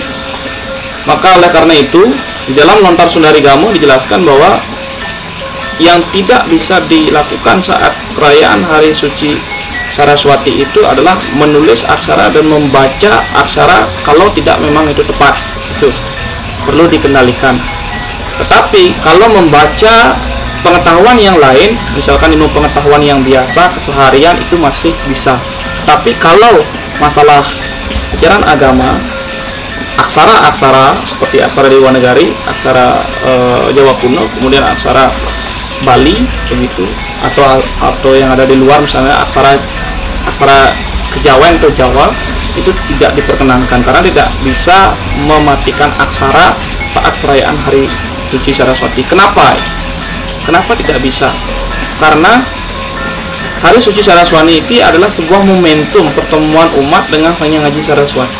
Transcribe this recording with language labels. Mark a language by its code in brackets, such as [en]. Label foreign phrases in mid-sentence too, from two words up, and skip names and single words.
[id] Maka oleh karena itu di dalam Lontar Sundari Gamo dijelaskan bahwa yang tidak bisa dilakukan saat perayaan hari suci Saraswati itu adalah menulis aksara dan membaca aksara kalau tidak memang itu tepat. Itu perlu dikendalikan. Tetapi kalau membaca pengetahuan yang lain, misalkan ilmu pengetahuan yang biasa keseharian, itu masih bisa. Tapi kalau masalah ajaran agama, aksara-aksara seperti aksara Dewa Negari, aksara Jawa kuno, kemudian aksara Bali begitu, atau yang ada di luar misalnya aksara Kejawen atau Jawa, itu tidak diperkenankan karena tidak bisa mematikan aksara saat perayaan hari suci Saraswati. Kenapa tidak bisa? Karena hari suci Saraswati itu adalah sebuah momentum pertemuan umat dengan Sangyang Aji Saraswati.